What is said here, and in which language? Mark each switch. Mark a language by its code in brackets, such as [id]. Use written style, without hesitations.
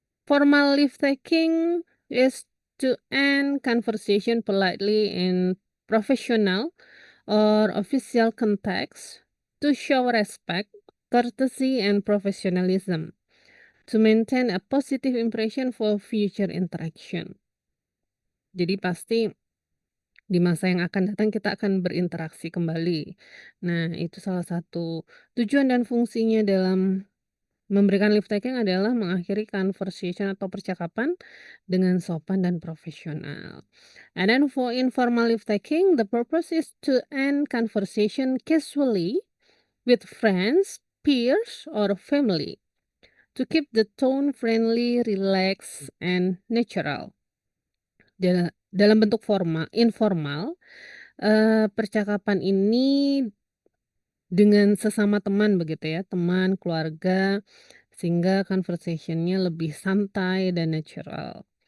[en] Formal leave taking is to end conversation politely in professional or official context to show respect, courtesy, and professionalism to maintain a positive impression for future interaction. [id] Jadi pasti di masa yang akan datang kita akan berinteraksi kembali. Nah, itu salah satu tujuan dan fungsinya dalam memberikan leave taking adalah mengakhiri conversation atau percakapan dengan sopan dan profesional. [en] And then for informal leave taking, the purpose is to end conversation casually with friends, peers, or family to keep the tone friendly, relaxed, and natural. [id] Dalam bentuk informal, percakapan ini dengan sesama teman begitu ya, teman, keluarga, sehingga conversation-nya lebih santai dan natural.